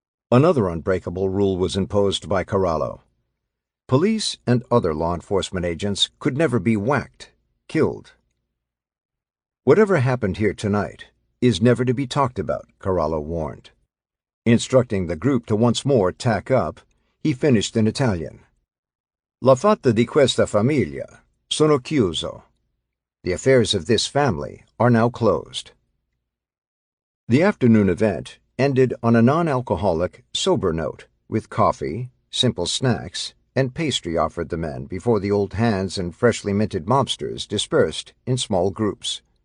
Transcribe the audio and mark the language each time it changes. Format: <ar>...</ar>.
<en>Another unbreakable rule was imposed by Corallo. Police and other law enforcement agents could never be whacked, killed. Whatever happened here tonight is never to be talked about, Corallo warned. Instructing the group to once more tack up, he finished in Italian.</en> <it>L'affare di questa famiglia sono chiuso.</it> <en>The affairs of this family are now closed. The afternoon event ended on a non-alcoholic, sober note, with coffee, simple snacks, and pastry offered the men before the old hands and freshly minted mobsters dispersed in small groups.</en>